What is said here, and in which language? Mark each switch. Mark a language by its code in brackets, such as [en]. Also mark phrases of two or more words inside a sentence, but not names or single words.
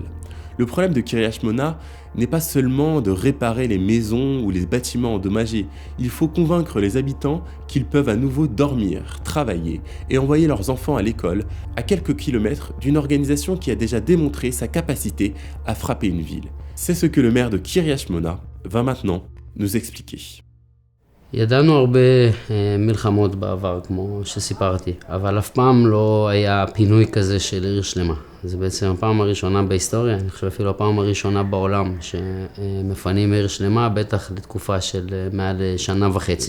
[fr] Le problème de Kiryat Shmona n'est pas seulement de réparer les maisons ou les bâtiments endommagés, il faut convaincre les habitants qu'ils peuvent à nouveau dormir, travailler et envoyer leurs enfants à l'école à quelques kilomètres d'une organisation qui a déjà démontré sa capacité à frapper une ville. C'est ce que le maire de Kiryat Shmona va maintenant nous expliquer. [he] ידענו הרבה מלחמות בעבר, כמו שסיפרתי, אבל אף פעם לא היה פינוי כזה של עיר שלמה. זה בעצם הפעם הראשונה בהיסטוריה, אני חושב אפילו הפעם הראשונה בעולם, שמפנים עיר שלמה, בטח לתקופה של מעל שנה וחצי.